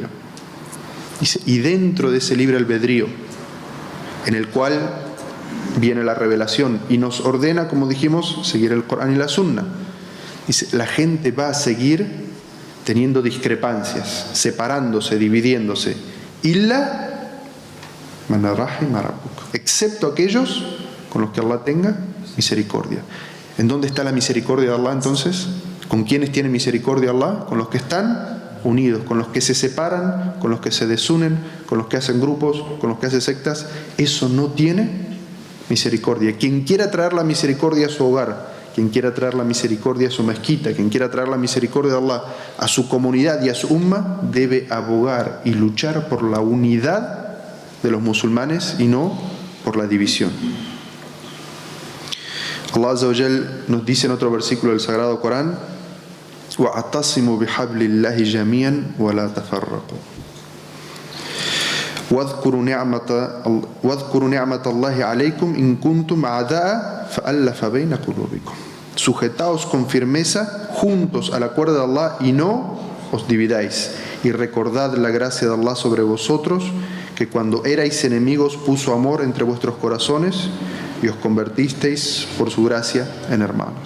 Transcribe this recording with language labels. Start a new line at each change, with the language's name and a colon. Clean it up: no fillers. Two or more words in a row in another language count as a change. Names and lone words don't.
Spanish: Dice: y dentro de ese libre albedrío, en el cual viene la revelación y nos ordena, como dijimos, seguir el Corán y la Sunna, dice, la gente va a seguir teniendo discrepancias, separándose,
Arabic: dividiéndose, إلا من رحم ربك,
Spanish: excepto aquellos con los que Allah tenga misericordia. ¿En dónde está la misericordia de Allah entonces? ¿Con quiénes tiene misericordia Allah? Con los que están unidos, con los que se separan, con los que se desunen, con los que hacen grupos, con los que hacen sectas. Eso no tiene misericordia. Quien quiera traer la misericordia a su hogar, quien quiera traer la misericordia a su mezquita, quien quiera traer la misericordia de Allah a su comunidad y a su umma, debe abogar y luchar por la unidad de los musulmanes y no por la división. Allah
Arabic: عز وجل
Spanish: nos dice en otro versículo del Sagrado Corán:
Arabic: وَاعْتَصِمُوا بِحَبْلِ اللَّهِ جَمِيعًا وَلَا تَفَرَّقُوا وَاذْكُرُوا نِعْمَةَ اللَّهِ عَلَيْكُمْ إِن كُنتُمْ أَعْدَاءً فَأَلَّفَ بَيْنَ قُلُوبِكُمْ.
Spanish: Sujetaos con firmeza juntos a la cuerda de Allah y no os dividáis. Y recordad la gracia de Allah sobre vosotros, que cuando erais enemigos puso amor entre vuestros corazones y os convertisteis por su gracia en hermanos.